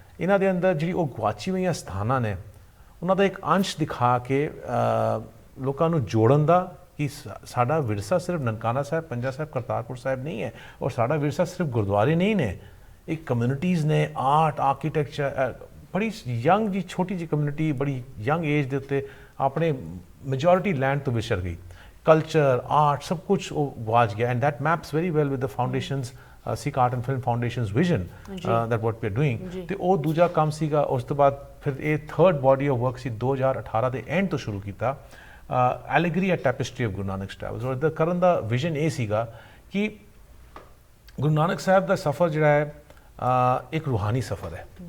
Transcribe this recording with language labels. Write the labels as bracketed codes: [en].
[pa] ਇਹਨਾਂ ਦੇ ਅੰਦਰ ਜਿਹੜੀ ਉਹ ਗਵਾਚੀ ਹੋਈਆਂ ਸਥਾਨਾਂ ਨੇ ਉਹਨਾਂ ਦਾ ਇੱਕ ਅੰਸ਼ ਦਿਖਾ ਕੇ ਲੋਕਾਂ ਨੂੰ ਜੋੜਨ ਦਾ ਕਿ ਸਾਡਾ ਵਿਰਸਾ ਸਿਰਫ ਨਨਕਾਣਾ ਸਾਹਿਬ, ਪੰਜਾ ਸਾਹਿਬ, ਕਰਤਾਰਪੁਰ ਸਾਹਿਬ ਨਹੀਂ ਹੈ, ਔਰ ਸਾਡਾ ਵਿਰਸਾ ਸਿਰਫ ਗੁਰਦੁਆਰੇ ਨਹੀਂ ਨੇ, ਇੱਕ ਕਮਿਊਨਿਟੀਜ਼ ਨੇ, ਆਰਟ, ਆਰਕੀਟੈਕਚਰ, ਬੜੀ ਯੰਗ ਜੀ ਛੋਟੀ ਜਿਹੀ ਕਮਿਊਨਿਟੀ ਬੜੀ ਯੰਗ ਏਜ ਦੇ ਉੱਤੇ ਆਪਣੇ ਮੈਜੋਰਿਟੀ ਲੈਂਡ ਤੋਂ ਵਿਛੜ ਗਈ। [en] culture, art, [hi] सब कुछ वो गवाच गया, [en] and that maps very well with the foundation's Sikh Art and Film Foundation's vision that what we are doing. [pa] ਤੇ ਉਹ ਦੂਜਾ ਕੰਮ ਸੀਗਾ। ਉਸ ਤੋਂ ਬਾਅਦ ਫਿਰ ਇਹ ਥਰਡ ਬਾਡੀ ਆਫ ਵਰਕ ਸੀ 2018 ਦੇ ਐਂਡ ਤੋਂ ਸ਼ੁਰੂ ਕੀਤਾ, ਐਲੀਗਰੀ at ਟੈਪਿਸਟਰੀ of Guru Nanak travels. ਔਰ ਇਹਦਾ ਕਰਨ ਦਾ ਵਿਜ਼ਨ ਇਹ ਸੀਗਾ ਕਿ ਗੁਰੂ ਨਾਨਕ ਸਾਹਿਬ ਦਾ ਸਫ਼ਰ ਜਿਹੜਾ ਹੈ ਇੱਕ ਰੂਹਾਨੀ ਸਫ਼ਰ ਹੈ।